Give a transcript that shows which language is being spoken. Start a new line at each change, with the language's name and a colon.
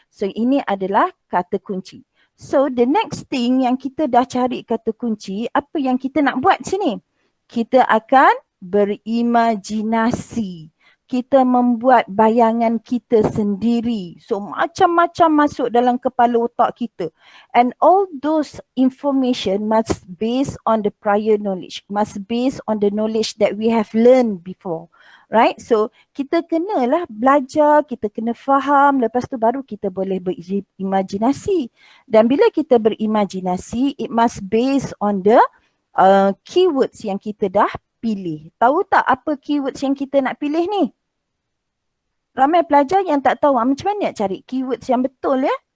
Malay: So ini adalah kata kunci. So
English: the next thing
Malay: yang kita dah cari kata kunci, apa yang kita nak buat sini? Kita akan berimajinasi. Kita membuat bayangan kita sendiri. So macam-macam masuk dalam kepala otak kita.
English: And all those information must based on the prior knowledge. Must based on the knowledge that we have learned before.
Malay: Right? So kita kenalah belajar, kita kena faham. Lepas tu baru kita boleh berimajinasi. Dan bila kita berimajinasi,
English: it must based on the keywords
Malay: yang kita dah pilih. Tahu tak apa keywords yang kita nak pilih ni? Ramai pelajar yang tak tahu macam mana nak cari keywords yang betul ya.